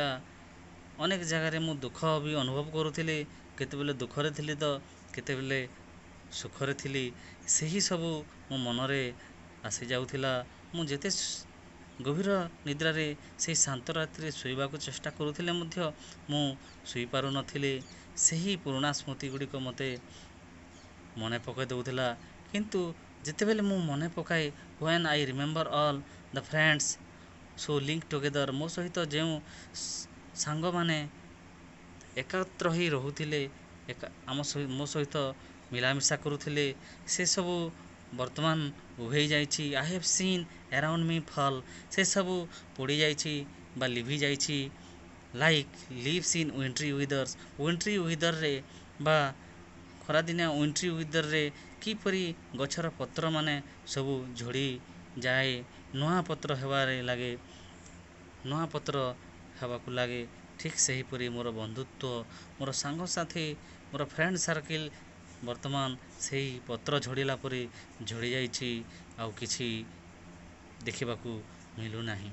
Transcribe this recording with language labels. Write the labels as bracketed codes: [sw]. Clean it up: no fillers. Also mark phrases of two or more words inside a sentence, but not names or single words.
[or] ଅନେକ ଜାଗାରେ ମୁଁ ଦୁଃଖ ବି ଅନୁଭବ କରୁଥିଲି, କେତେବେଳେ ଦୁଃଖରେ ଥିଲି ତ କେତେବେଳେ ସୁଖରେ ଥିଲି, ସେହି ସବୁ ମୋ ମନରେ ଆସିଯାଉଥିଲା। ମୁଁ ଯେତେ ଗଭୀର ନିଦ୍ରାରେ ସେହି ଶାନ୍ତ ରାତିରେ ଶୋଇବାକୁ ଚେଷ୍ଟା କରୁଥିଲେ ମଧ୍ୟ ମୁଁ ଶୋଇପାରୁନଥିଲି, ସେହି ପୁରୁଣା ସ୍ମୃତି ଗୁଡ଼ିକ ମୋତେ ମନେ ପକାଇ ଦେଉଥିଲା। କିନ୍ତୁ ଯେତେବେଳେ ମୁଁ ମନେ ପକାଏ [en] when I remember all the friends so linked together, [or] ମୋ ସହିତ ଯେଉଁ ସାଙ୍ଗମାନେ ଏକତ୍ର ହୋଇ ରହୁଥିଲେ, ମୋ ସହିତ ମିଳାମିଶା କରୁଥିଲେ, ସେସବୁ ବର୍ତ୍ତମାନ ଉଭେଇ ଯାଇଛି। [en] I have seen around me fall, [or] ସେସବୁ ପୋଡ଼ିଯାଇଛି ବା ଲିଭିଯାଇଛି। [en] like leaves in wintry weathers, wintry weatherରେ [or] ବା ଖରାଦିନିଆ [en] wintry weather [or] କିପରି ଗଛର ପତ୍ରମାନେ ସବୁ ଝଡ଼ି ଯାଏ, ନୂଆ ପତ୍ର ହେବାକୁ ଲାଗେ, ଠିକ୍ ସେହିପରି ମୋର ବନ୍ଧୁତ୍ୱ, ମୋର ସାଙ୍ଗସାଥି, ମୋର [en] friend circle [or] ବର୍ତ୍ତମାନ ସେହି ପତ୍ର ଝଡ଼ିଲା ପରି ଝଡ଼ିଯାଇଛି, ଆଉ କିଛି ଦେଖିବାକୁ ମିଳୁନାହିଁ।